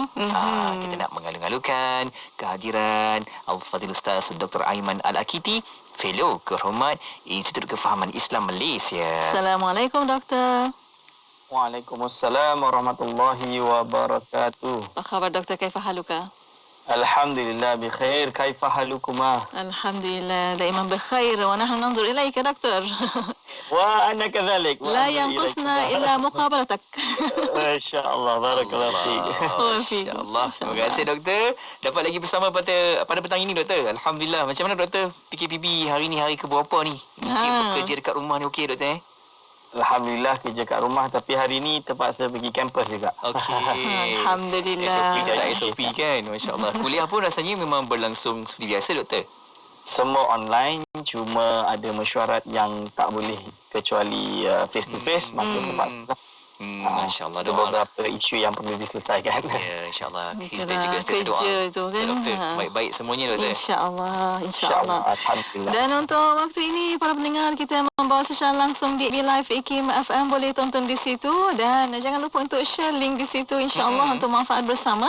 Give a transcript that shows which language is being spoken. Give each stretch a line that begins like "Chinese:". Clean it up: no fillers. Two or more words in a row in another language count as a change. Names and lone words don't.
Malay: Kita nak mengalu-alukan kehadiran Al-Fadhil Ustaz Dr. Aiman Al-Akiti, Fellow Kehormat Institut Kefahaman Islam Malaysia. Assalamualaikum Doktor.
Arabic: وعليكم السلام ورحمة الله وبركاته.
Malay: Apa khabar Doktor?
Arabic: كيف حالك? الحمد لله بخير. كيف حالكما? الحمد لله دائما بخير ونحن ننظر إليك Doktor. وأنا كذلك. لا ينقصنا إلا مقابلتك. ما شاء الله، بارك الله فيك. Masya-Allah.
Malay: Terima kasih Doktor. Dapat lagi bersama pada petang ini Doktor. Alhamdulillah. Macam mana Doktor? PKPB hari ni hari ke berapa ni? Mungkin bekerja dekat rumah ni okey Doktor Alhamdulillah kerja kat rumah, tapi hari ni terpaksa pergi kampus juga. Okey. Alhamdulillah. SOP tak SOP kan. Masya-Allah. Kuliah pun rasanya memang berlangsung seperti biasa Doktor. Semua online, cuma ada mesyuarat yang tak boleh kecuali
English: face to face,
Malay: maka terpaksa. Masya-Allah. Ada beberapa isu yang perlu diselesaikan. Ya, insya-Allah. Kita Itulah juga setiap doa. kerja itu kan. Doktor, baik-baik semuanya Doktor. InsyaAllah. Alhamdulillah. Dan untuk waktu ini para pendengar kita membawa secara langsung di Live IKIM FM, boleh tonton di situ dan jangan lupa untuk
English: share link
Malay: di situ insya-Allah untuk manfaat bersama.